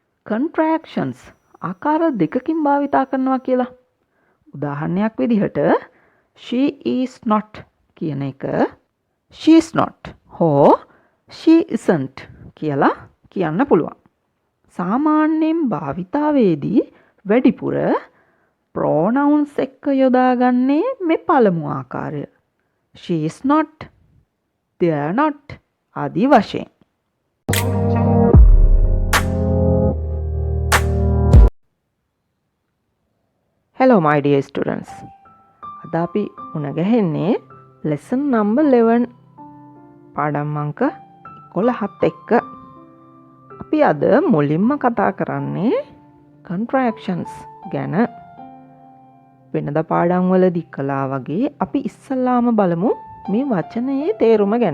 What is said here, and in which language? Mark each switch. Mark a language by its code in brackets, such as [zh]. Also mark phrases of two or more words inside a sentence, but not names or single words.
[si] contractions ආකාර දෙකකින් භාවිතා කරනවා කියලා. උදාහරණයක් විදිහට [en] she is not [si] කියන එක [en] she is not [si] හෝ [en] she isn't [si] කියලා කියන්න පුළුවන්. සාමාන්‍යයෙන් භාවිතාවේදී වැඩිපුර pronouns එක්ක යොදාගන්නේ මේ පළමු ආකාරය. [en] she is not, they are not [si] ආදී වශයෙන්. [en] Hello my dear students. [si] අද අපි මුණ ගැහෙන්නේ [en] lesson number 11 [si] පාඩම් අංක 11ත් එක්ක. අපි අද මුලින්ම කතා කරන්නේ contractions ගැන. වෙනද පාඩම් වලදී කළා වගේ අපි ඉස්සල්ලාම බලමු මේ වචනයේ තේරුම ගැන.